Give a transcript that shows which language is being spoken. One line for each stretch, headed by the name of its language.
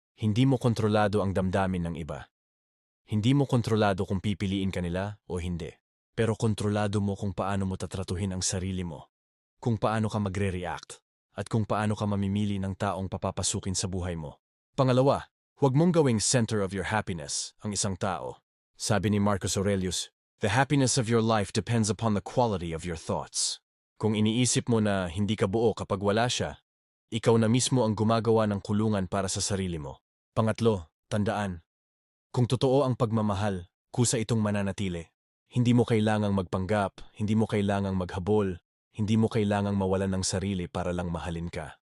Filipino: Hindi mo kontrolado ang damdamin ng iba. Hindi mo kontrolado kung pipiliin ka nila o hindi. Pero kontrolado mo kung paano mo tatratuhin ang sarili mo. Kung paano ka magre-react. At kung paano ka mamimili ng taong papapasukin sa buhay mo. Pangalawa, huwag mong gawing
English: center of your happiness
Filipino: ang isang tao. Sabi ni
English: Marcus Aurelius, the happiness of your life depends upon the quality of your thoughts.
Filipino: Kung iniisip mo na hindi ka buo kapag wala siya, ikaw na mismo ang gumagawa ng kulungan para sa sarili mo. Pangatlo, tandaan. Kung totoo ang pagmamahal, kusa itong mananatili. Hindi mo kailangang magpanggap, hindi mo kailangang maghabol, hindi mo kailangang mawalan ng sarili para lang mahalin ka.